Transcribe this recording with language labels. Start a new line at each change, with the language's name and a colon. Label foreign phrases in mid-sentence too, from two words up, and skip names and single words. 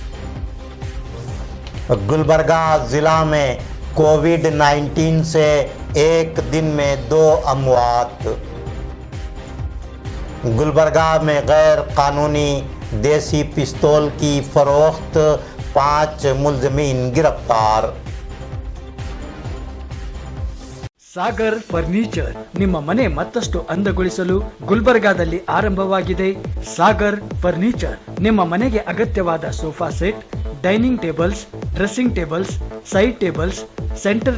Urdu: گلبرگہ ضلع میں کووڈ-19 سے ایک دن میں 2 اموات. گلبرگہ میں غیر قانونی دیسی پستول کی فروخت، 5 ملزمین گرفتار.
Kannada: ಸಾಗರ್ ಫರ್ನಿಚರ್ ನಿಮ್ಮ ಮನೆ ಮತ್ತಷ್ಟು ಅಂದಗೊಳಿಸಲು ಗುಲ್ಬರ್ಗಾದಲ್ಲಿ ಆರಂಭವಾಗಿದೆ.
English: ಸಾಗರ್ ಫರ್ನಿಚರ್
Kannada: ನಿಮ್ಮ ಮನೆಗೆ ಅಗತ್ಯವಾದ
English: sofa set, dining tables, dressing tables, side tables, center